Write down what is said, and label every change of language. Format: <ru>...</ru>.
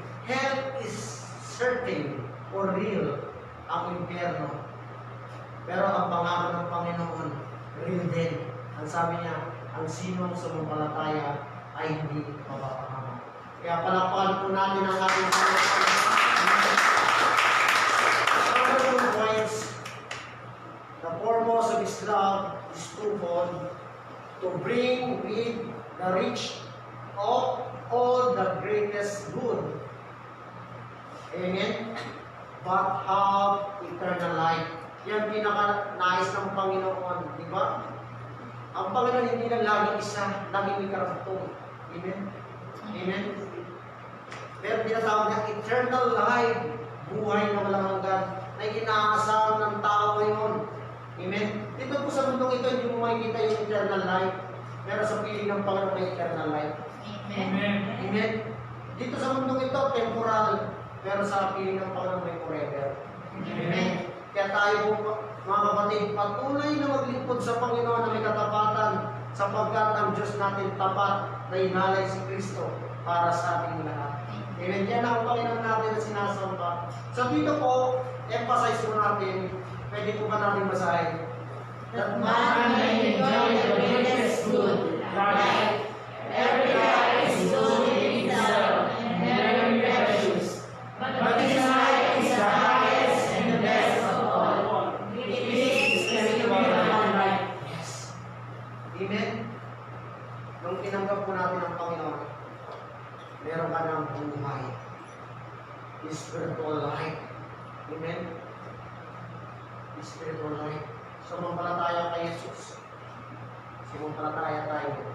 <en>Hell is certain or real</en> <tl>ang impyerno. Pero ang pangako ng Panginoon, real din. Ang sabi niya, ang sinong sumampalataya ay hindi mapapahama. Kaya palakpakan po natin ang ating Panginoon.</tl> <en>Number 2 points, the purpose of His love is twofold, to bring with the rich of all the greatest good. Amen? But have eternal life.</en> <tl>Yan pinaka-nais ng Panginoon, di ba? Ang Panginoon hindi lang laging isa, laging may karapatong. Amen? Amen? Pero tinatawag na eternal life, buhay na walang hanggan, na inaasahan ng tao ngayon. Amen? Dito po sa mundong ito, hindi mo makikita yung eternal life. Pero sa piling ng Panginoon may eternal life. Amen. Amen? Dito sa mundong ito, temporal. Pero sa piling ng Panginoon may forever. Amen? Kaya tayo po, mga kapatid, patuloy na maglingkod sa Panginoon na may katapatan sapagkat ang Diyos natin tapat na inalay si Kristo para sa ating lahat. Amen. Yan ang Panginoon natin na sinasamba. So dito po, emphasize po natin, pwede po ba natin basahin?</tl> <en>That man may enjoy the greatest good, life. Every life is good in itself and very precious. But His life is the highest and the best of all. It is the spiritual life. Yes. Amen.</en> <tl>Nung tinanggap po natin ang Panginoon, meron ka ng buhay.</tl> <en>Spiritual life. Amen. Spiritual life.</en> <tl>Sumampalataya kay Jesus. Sumampalataya tayo.</tl>